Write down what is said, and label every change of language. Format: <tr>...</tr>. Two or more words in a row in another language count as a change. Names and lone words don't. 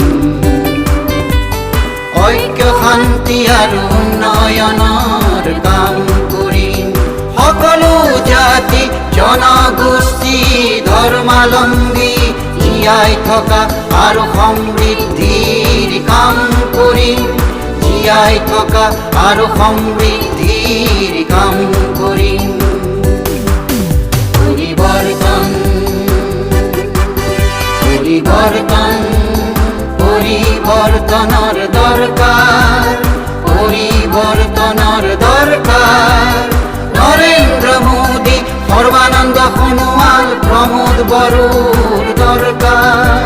<bn>ঐক্য, শান্তি আর উন্নয়নের কাম করি।</bn> <as>সকলো জাতি জনগোষ্ঠী ধৰ্মাৱলম্বী জীয়াই থকা আৰু সমৃদ্ধিৰ কাম কৰি, জীয়াই থকা আৰু সমৃদ্ধিৰ কাম কৰি।</as> <bn>পরিবর্তন, পরিবর্তন, পরিবর্তনের দরকার, পরিবর্তনের দরকার। নরেন্দ্র মোদী, সর্বানন্দ সোনোয়াল, প্রমোদ বড়োর দরকার।</bn>